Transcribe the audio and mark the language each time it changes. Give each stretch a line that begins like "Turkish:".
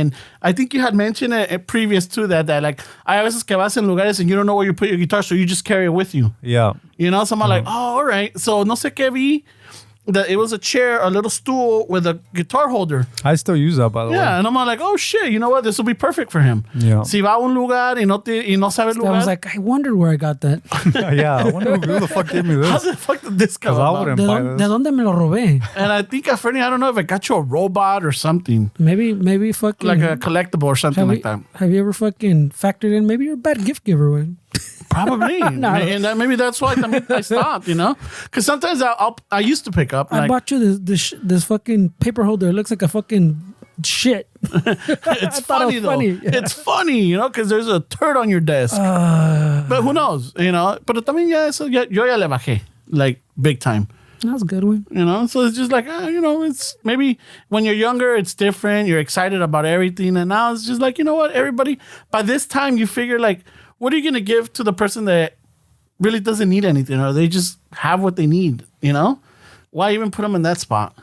English: And I think you had mentioned it previous to that like, hay veces que vas en lugares and you don't know where you put your guitar, so you just carry it with you. Yeah. You know, so I'm like, oh, all right. So no sé qué vi. That it was a chair, a little stool with a guitar holder. I still use that, by the way. Yeah, and I'm like, oh shit, you know what? This will be perfect for him. Yeah.
Spanish: Si va a un lugar y no sabe el lugar.
English: I was like, I wondered where I got that. Yeah, I wonder who the fuck gave me this. How the fuck did this come I about? wouldn't buy this.
Spanish: ¿De dónde me lo robé?
English: And I think I don't know if I got you a robot or something. Maybe fucking Like a collectible or something like that. Have you ever fucking factored in? Maybe you're a bad gift giver, man. Probably. And maybe that's why I stopped, you know? Because sometimes I used to pick up. I bought you this fucking paper holder. It looks like a fucking shit. It's funny, though. It's funny, you know, because there's a turd on your desk. But who knows, you know?
Spanish: Pero también yo ya le bajé, like, big time.
English: That's a good one. You know, so it's just like, you know, it's maybe when you're younger, it's different. You're excited about everything. And now it's just like, you know what? Everybody, by this time, you figure, like, what are you going to give to the person that really doesn't need anything, or they just have what they need, you know? Why even put them in that spot?